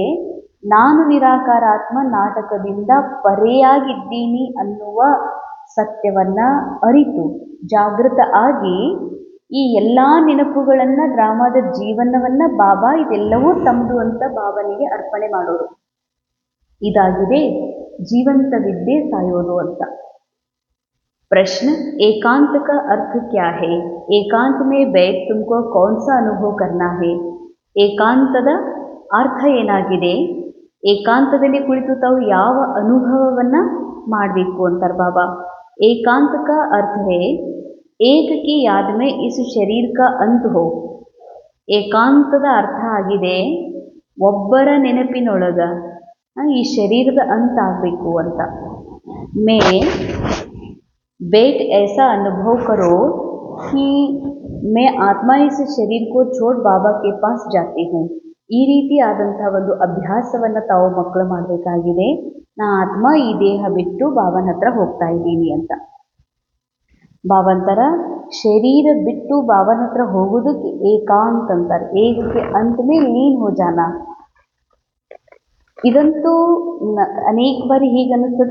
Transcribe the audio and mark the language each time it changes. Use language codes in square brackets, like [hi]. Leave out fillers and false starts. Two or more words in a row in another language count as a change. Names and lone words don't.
[kn] ನಾನು ನಿರಾಕಾರ ಆತ್ಮ ನಾಟಕದಿಂದ ಪರೆಯಾಗಿದ್ದೀನಿ ಅನ್ನುವ ಸತ್ಯವನ್ನು ಅರಿತು ಜಾಗೃತ ಆಗಿ ಈ ಎಲ್ಲ ನೆನಪುಗಳನ್ನು, ಡ್ರಾಮಾದ ಜೀವನವನ್ನು ಬಾಬಾ ಇದೆಲ್ಲವೂ ತಮ್ಮದು ಅಂತ ಬಾಬನಿಗೆ ಅರ್ಪಣೆ ಮಾಡೋದು. ಇದಾಗಿದೆ ಜೀವಂತ ವಿದ್ಯೆ ಸಾಯೋದು ಅಂತ. [hi] प्रश्न, एकांत का अर्थ क्या है? एकांत में बैठ तुमको कौन सा अनुभव करना है? [kn] ಏಕಾಂತದ ಅರ್ಥ ಏನಾಗಿದೆ? ಏಕಾಂತದಲ್ಲಿ ಕುಳಿತು ತಾವು ಯಾವ ಅನುಭವವನ್ನು ಮಾಡಬೇಕು ಅಂತಾರೆ ಬಾಬಾ. [hi] ಏಕಾಂತ का अर्थ है एक की याद में इस शरीर का अंत हो. [kn] ಏಕಾಂತದ ಅರ್ಥ ಆಗಿದೆ ಒಬ್ಬರ ನೆನಪಿನೊಳಗ ಈ ಶರೀರದ ಅಂತ ಆಗಬೇಕು ಅಂತ. [hi] ಮೇ बैठ ऐसा अनुभव करो कि मैं आत्मा इस शरीर को छोड़ बाबा के पास जाती हूँ. [kn] ಈ ರೀತಿ ಆದಂಥ ಒಂದು ಅಭ್ಯಾಸವನ್ನು ತಾವು ಮಕ್ಕಳು ಮಾಡಬೇಕಾಗಿದೆ. ನಾ ಆತ್ಮ ಈ ದೇಹ ಬಿಟ್ಟು ಬಾಬನ ಹತ್ರ ಹೋಗ್ತಾ ಇದ್ದೀನಿ ಅಂತ. ಬಾಬಂತರ ಶರೀರ ಬಿಟ್ಟು ಬಾಬನ ಹತ್ರ ಹೋಗೋದಕ್ಕೆ ಏಕಾಂತ ಅಂತಾರೆ. ಏಕಕ್ಕೆ [hi] अंत में लीन हो जाना. [kn] ಇದಂತೂ ಅನೇಕ ಬಾರಿ ಹೀಗೆ ಅನ್ನಿಸ್ತದ.